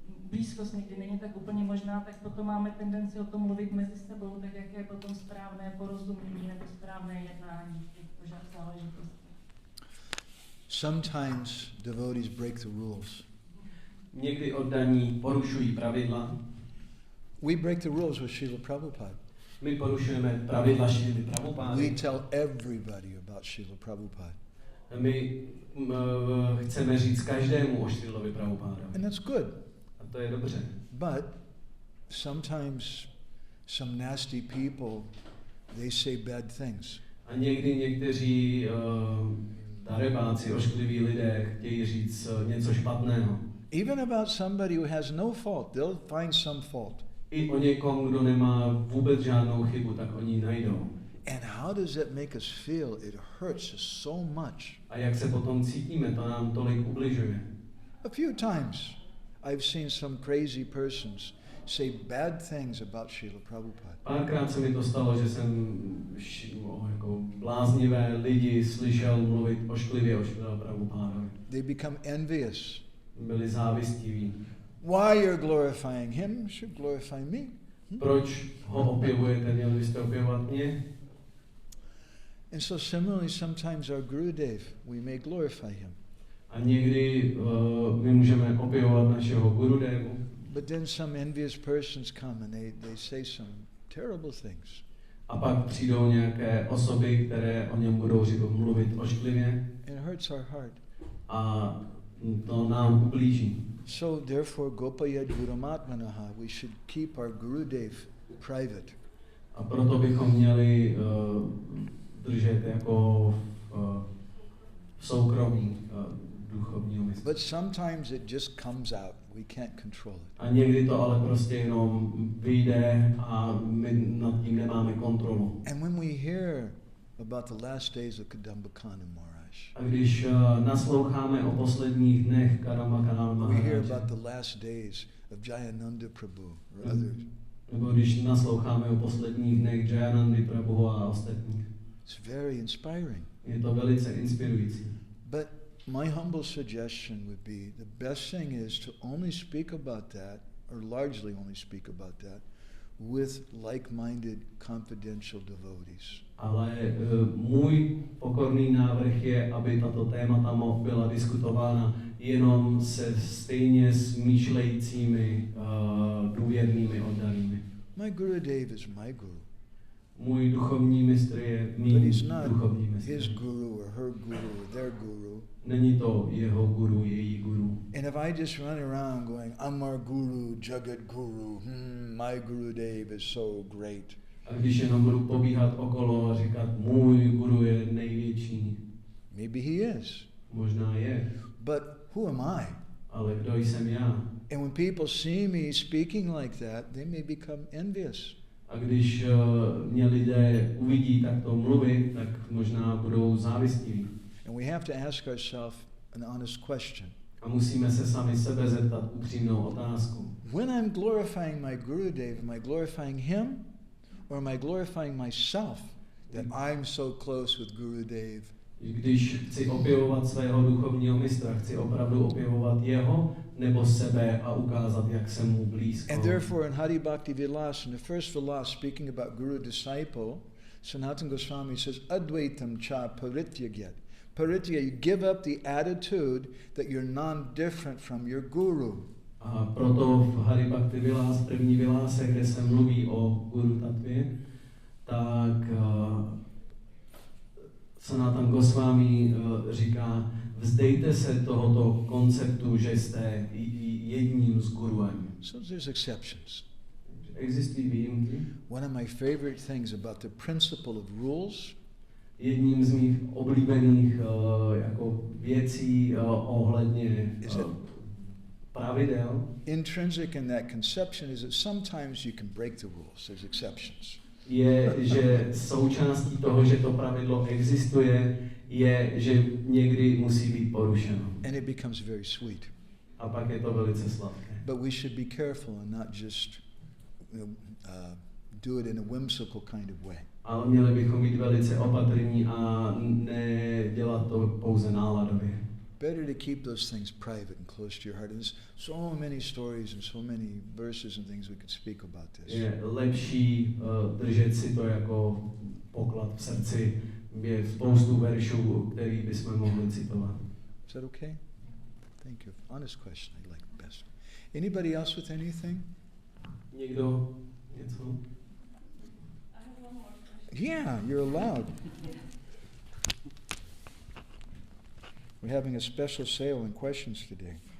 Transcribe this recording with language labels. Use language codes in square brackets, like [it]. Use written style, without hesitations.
[cs] blízkost někdy není tak úplně možná, tak potom máme tendenci o tom mluvit mezi sebou, tak jak je potom správné porozumění nebo správné jednání těchto záležitostí. [en] Sometimes devotees break the rules. [cs] Někdy oddaní porušují pravidla. [en] We break the rules with Srila Prabhupada. [cs] My porušujeme pravidla Šrily Prabhupády. [en] We tell everybody about Srila Prabhupada. [cs] My chceme říct každému o Šrilovi Prabhupádovi. [en] And that's good. [cs] A to je dobře. [en] But sometimes some nasty people, they say bad things. [cs] A někdy někteří darebáci, oškliví lidé chtějí říct něco špatného. [en] Even about somebody who has no fault, they'll find some fault. [cs] I o někom, kdo nemá vůbec žádnou chybu, tak oni ji najdou. [en] And how does that make us feel? It hurts us so much. [cs] A jak se potom cítíme, to nám tolik ubližuje. [en] A few times I've seen some crazy persons say bad things about Srila Prabhupada. [cs] Párkrát se mi to stalo, že jsem jako bláznivé lidi slyšel mluvit ošklivě o Šrila Prabhupádovi. [en] They become envious. [cs] Byli závistiví. [en] Why you're glorifying him? You should glorify me. [cs] Proč ho opěvujete, měli byste opěvovat mě? [en] And so similarly, sometimes our Gurudev, we may glorify him. [cs] A někdy my můžeme opěvovat našeho Gurudevu. [en] But then some envious persons come and they say some terrible things. [cs] A pak přijdou nějaké osoby, které o něm budou mluvit ošklivě. [en] It hurts our heart. [cs] A to nám ublíží. [en] So therefore, [sa] Gopayad Gurumatmanaha, [en] we should keep our Gurudev private. [cs] A proto bychom měli držet jako v soukromí duchovního mysli. [en] But sometimes it just comes out. We can't control it. [cs] A někdy to ale prostě jenom vyjde a my nad tím nemáme kontrolu. [en] And when we hear about the last days of Kadambakana Maharaj, [cs] A když nasloucháme o posledních dnech Kadambakana [en] we hear Maharaj, about the last days of Jayananda Prabhu or others. [cs] Nebo když nasloucháme o posledních dnech Jayanandy Prabhu a ostatních. [en] It's very inspiring. [cs] Je to velice inspirující. [en] But my humble suggestion would be the best thing is to only speak about that, or largely only speak about that, with like-minded confidential devotees. [cs] Ale můj pokorný návrh je, aby tato témata byla diskutována jenom se stejně smýšlejícími důvěrnými oddanými. [en] My Gurudev is my guru. [cs] Můj duchovní mistr je [en] But [cs] mým [en] he's not [cs] duchovní mistr. [en] his guru or her guru or their guru. [cs] Není to jeho guru, její guru. [en] And if I just run around going, I'm our guru, Jagat Guru, my Guru Dev is so great. [cs] A když jenom budu pobíhat okolo a říkat, můj guru je největší, [en] Maybe he is. [cs] možná je, [en] But who am I? [cs] ale kdo jsem já? [en] And when people see me speaking like that, they may become envious. [cs] A když mě lidé uvidí takto mluvit, tak možná budou závistiví. [en] And we have to ask ourselves an honest question. [cs] A musíme se sami sebe zeptat upřímnou otázku. [en] When I'm glorifying my Guru Dev, am I glorifying him? Or am I glorifying myself that I'm so close with Guru Dev? [cs] Když chci opěvovat svého duchovního mistra, chci opravdu opěvovat jeho nebo sebe a ukázat, jak jsem mu blízko. [en] And therefore in Hari Bhakti Vilas, in the first Vilas, speaking about Guru disciple, Sanatana Goswami says, [sa] Advaitam cha parityagya. [en] Paritya, you give up the attitude that you're non-different from your Guru. [cs] A proto v Hari Bhakti Vilas, první Vilase, kde se mluví o Guru Tatvě, tak Sanatana Goswami říká, vzdejte se tohoto konceptu, že jste jedním s guruem. [en] So there's exceptions. [cs] Existují výjimky. [en] One of my favorite things about the principle of rules [cs] Jedním z mých oblíbených jako věcí ohledně pravidel [en] intrinsic in that conception is that sometimes you can break the rules. There's exceptions. [cs] je, že součástí toho, že to pravidlo existuje, je, že někdy musí být porušeno. [en] And it becomes very sweet. [cs] A pak je to velice sladké. [en] But we should be careful and not just do it in a whimsical kind of way. [cs] Ale měli bychom být velice opatrní a nedělat to pouze náladově. [en] Better to keep those things private and close to your heart. And there's so many stories and so many verses and things we could speak about this. [cs] Je lepší držet si to jako poklad v srdci. Je spoustu veršů, který bychom mohli citovat. [en] Is that okay? Thank you. Honest question, I like best. Anybody else with anything? [cs] Někdo něco? [en] I have one more question. Yeah, you're allowed. We're having a special sale on questions today.